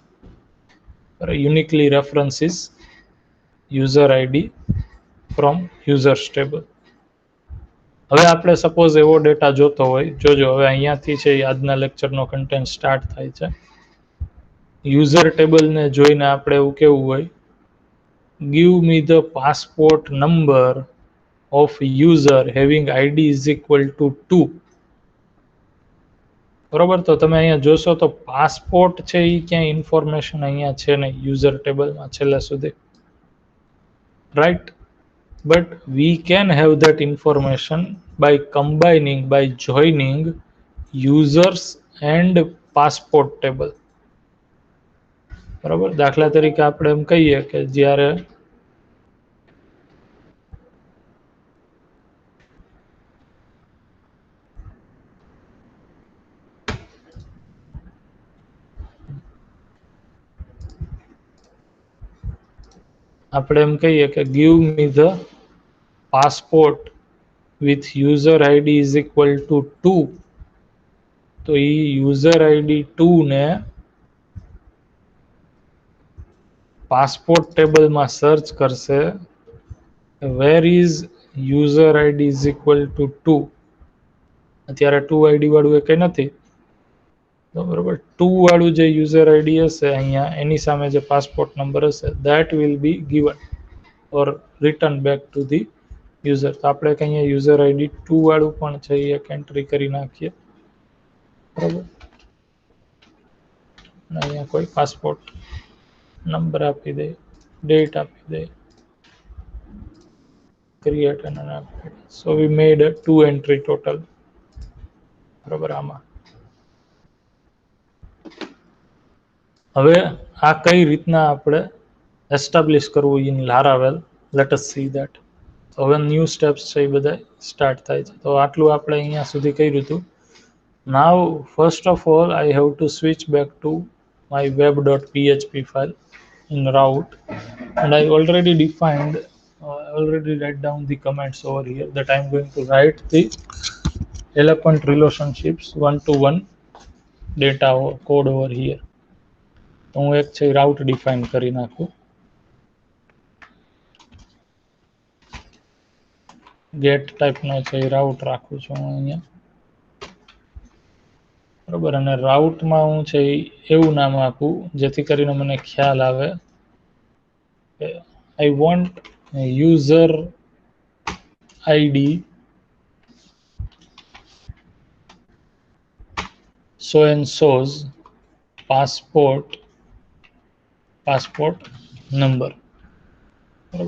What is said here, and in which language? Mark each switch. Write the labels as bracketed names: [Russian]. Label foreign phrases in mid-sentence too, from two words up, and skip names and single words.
[English] Uniquely references user ID from users table. [Gujarati] હવે આપણે સપોઝ એવો ડેટા જોતો હોય, જોજો હવે અહીંયાથી છે આજના લેક્ચરનો કન્ટેન્ટ સ્ટાર્ટ થાય છે. [English] user table [Gujarati] જોઈને આપણે એવું કેવું હોય, [English] give me the passport number of user having id is equal to 2. [Gujarati] બરોબર, તો તમે અહીંયા જોશો તો પાસપોર્ટ છે એ ક્યાંય ઇન્ફોર્મેશન અહીંયા છે નહીં [English] user table [Gujarati] છેલ્લે સુધી, રાઈટ. [English] but we can have that information by combining, by joining users and passport table. [Gujarati] બરાબર, દાખલા તરીકે આપણે એમ કહીએ કે જ્યારે આપણે એમ કહીએ કે [English] give me the passport with user id is equal to 2, [Gujarati] તો એ [English] user ID [Gujarati] 2 ને પાસપોર્ટ ટેબલમાં સર્ચ કરશે, [English] where is user ID is equal to 2. [Gujarati] અત્યારે 2 આઈડી વાળું એ કંઈ નથી, બરોબર. 2 વાળું જે [English] user ID [Gujarati] હશે અહીંયા એની સામે જે [English] passport number [Gujarati] હશે [English] that will be given or return back to the user. [Gujarati] તો આપણે કંઈ અહીંયા [English] user ID [Gujarati] 2 વાળું પણ છે એ એક એન્ટ્રી કરી નાખીએ, બરાબર. અહીંયા કોઈ [English] passport number [Gujarati] આપી દે, ડેટ આપી દે, ક્રિએટ અને આપી. [English] So we made 2 entry total, બરાબર. [Gujarati] આમાં હવે આ કઈ રીતના આપણે એસ્ટાબ્લિશ કરવું [English] in Laravel, let us see that. [Gujarati] તો હવે [English] new steps [Gujarati] છે એ બધા સ્ટાર્ટ થાય છે. તો આટલું આપણે અહીંયા સુધી કર્યું હતું. [English] Now first of all I have to switch back to my web.php file in route, and I already defined, already write down the comments over here that I'm going to write the elephant relationships one-to-one data code over here. [Gujarati] તો હું એક છે રાઉટ ડિફાઇન કરી નાખું, ગેટ ટાઈપનો છે રાઉટ રાખું છું હું અહીંયા, બરાબર. અને રાઉટમાં હું છે એવું નામ આપું જેથી કરીને મને ખ્યાલ આવે કે [English] I want user ID so and so's passport number, [Gujarati] બરાબર.